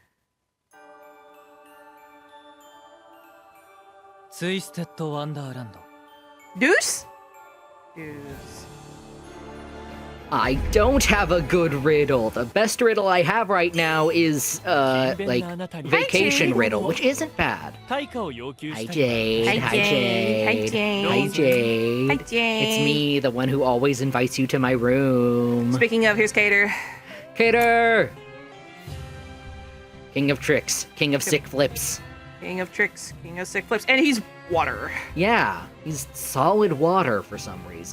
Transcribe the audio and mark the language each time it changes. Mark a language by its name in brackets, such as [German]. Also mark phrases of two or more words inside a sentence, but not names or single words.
[English] Twisted Wonderland. Deuce? Deuce. I don't have a good riddle. The best riddle I have right now is, like, vacation Jade. riddle, which isn't bad. [Japanese] 対価を要求 [English] Hi [Japanese] したい [English] Jade, Hi, hi Jade. Jade, Hi, Jade. hi Jade. Hi, Jade. It's me, the one who always invites you to my room. Speaking of, here's Cater. Cater! King of tricks, king of sick flips. King of tricks, king of sick flips, and he's water. Yeah, he's solid water for some reason.